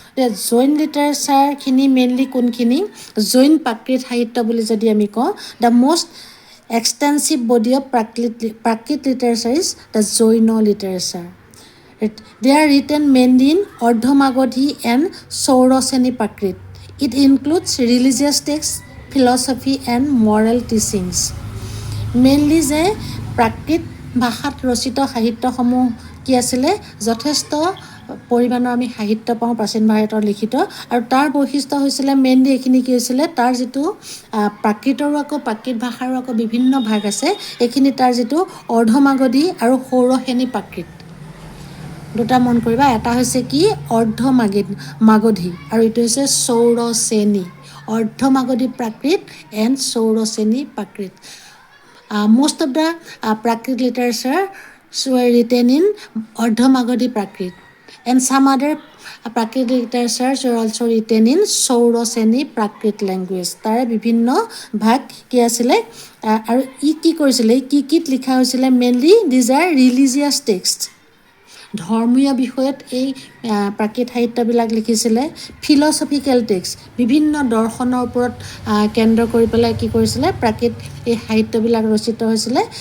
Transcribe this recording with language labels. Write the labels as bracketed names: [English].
[Assamese] এতিয়া জৈন লিটাৰেচাৰখিনি মেইনলি কোনখিনি, জৈন প্ৰাকৃত সাহিত্য বুলি যদি আমি কওঁ, [English] The most extensive body of Prakrit literature is the Jain literature. They are written mainly in Ardhamagadhi and Sauraseni Prakrit. It includes religious texts, philosophy and moral teachings. [Assamese] Mainly যে প্ৰাকৃত ভাষাত ৰচিত সাহিত্যসমূহ কি আছিলে, যথেষ্ট পৰিমাণৰ আমি সাহিত্য পাওঁ প্ৰাচীন ভাৰতৰ লিখিত। আৰু তাৰ বৈশিষ্ট্য হৈছিলে মেইনলি এইখিনি কি হৈছিলে, তাৰ যিটো প্ৰাকৃতৰো আকৌ প্ৰাকৃত ভাষাৰো আকৌ বিভিন্ন ভাগ আছে। এইখিনি তাৰ যিটো অৰ্ধমাগধী আৰু সৌৰসেনী প্ৰাকৃত, দুটা মন কৰিবা, এটা হৈছে কি অৰ্ধমাগধী আৰু এইটো হৈছে সৌৰসেনী, অৰ্ধমাগধী প্ৰাকৃত and সৌৰসেনী Prakrit. [English] Most of the Prakrit literature were written in Ardhamagadhi Prakrit, and some other Prakrit literatures were also written in Sauraseni Prakrit language. [Assamese] তাৰে বিভিন্ন ভাগ কি আছিলে আৰু কি কৰিছিলে, কিত লিখা হৈছিলে, mainly [English] these are religious text, [Assamese] ধৰ্মীয় বিষয়ত এই প্ৰাকৃত সাহিত্যবিলাক লিখিছিলে। ফিলচফিকেল টেক্সট, বিভিন্ন দৰ্শনৰ ওপৰত কেন্দ্ৰ কৰি পেলাই কি কৰিছিলে প্ৰাকৃত এই সাহিত্যবিলাক ৰচিত হৈছিলে।